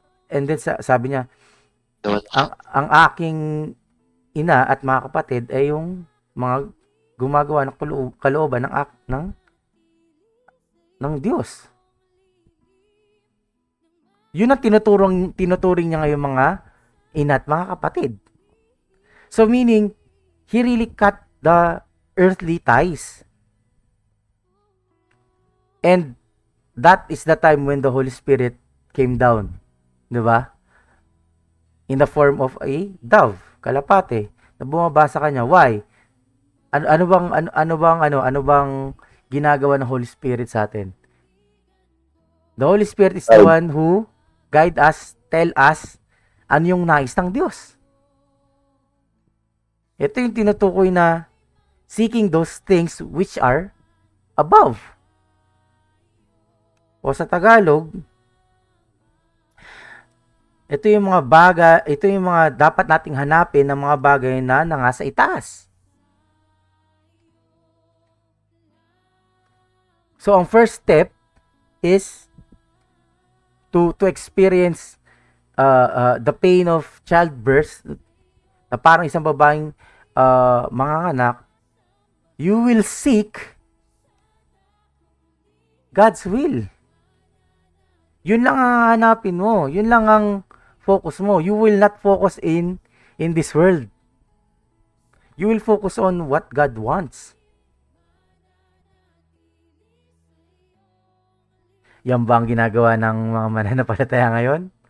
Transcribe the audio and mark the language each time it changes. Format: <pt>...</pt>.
<tl>And then sabi niya, ang aking ina at mga kapatid ay yung mga gumagawa ng kalooban ng Diyos. Yun ang tinuturing niya ngayon mga ina at mga kapatid.</tl> <en>So meaning, he really cut the earthly ties. And that is the time when the Holy Spirit came down.</en> <tl>'Di ba?</tl> <en>In the form of a dove, kalapate,</en> <tl>na bumaba sa kanya.</tl> <en>Why?</en> <tl>Ano bang ginagawa ng Holy Spirit sa atin?</tl> <en>The Holy Spirit is the one who guide us, tell us</en> <tl>ano yung nais ng Diyos. Ito yung tinutukoy na</tl> <en>seeking those things which are above.</en> <tl>O sa Tagalog, ito yung mga dapat nating hanapin ng mga bagay na nasa itaas. So, ang</tl> <en>first step is to experience the pain of childbirth,</en> <tl>na parang isang babaeng manganganak.</tl> <en>You will seek God's will.</en> <tl>Yun lang ang hanapin mo. Yun lang ang focus mo.</tl> <en>You will not focus in this world. You will focus on what God wants.</en> <tl>Yan ba ang ginagawa ng mga mananampalataya ngayon?</tl>